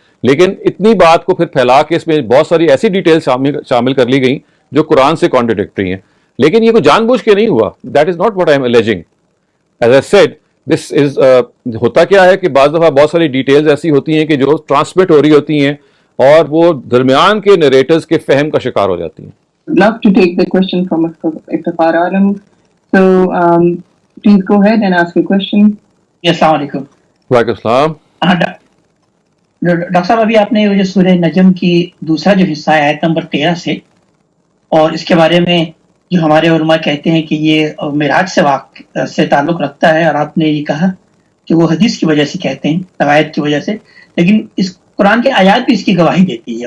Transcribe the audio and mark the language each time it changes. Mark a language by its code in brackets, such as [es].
[ur] لیکن اتنی بات کو پھر پھیلا کے اس میں بہت ساری ایسی ڈیٹیل شامل کر لی گئیں جو قرآن سے کانٹرڈکٹری ہیں. لیکن یہ کوئی جان بوجھ کے نہیں ہوا. [en] That is not what I am alleging. As I said, this is [ur] ہوتا کیا ہے کہ بعض دفعہ بہت ساری ڈیٹیلز ایسی ہوتی ہیں کہ جو ٹرانسمٹ ہو رہی ہوتی ہیں اور وہ درمیان کے نریٹرز کے فہم کا شکار ہو جاتی ہیں. [en] Love to take the question from Iftkhar Alam. So please go ahead and ask your question. [ur] السلام علیکم. وعلیکم السلام. ڈاکٹر صاحب, ابھی آپ نے جو سورہ نجم کی دوسرا جو حصہ ہے آیت نمبر 13 سے, اور اس کے بارے میں جو ہمارے علماء کہتے ہیں کہ یہ معراج سے تعلق رکھتا ہے, اور آپ نے یہ کہا کہ وہ حدیث کی وجہ سے کہتے ہیں, روایت کی وجہ سے, لیکن اس قرآن کی آیات بھی اس کی گواہی دیتی ہے.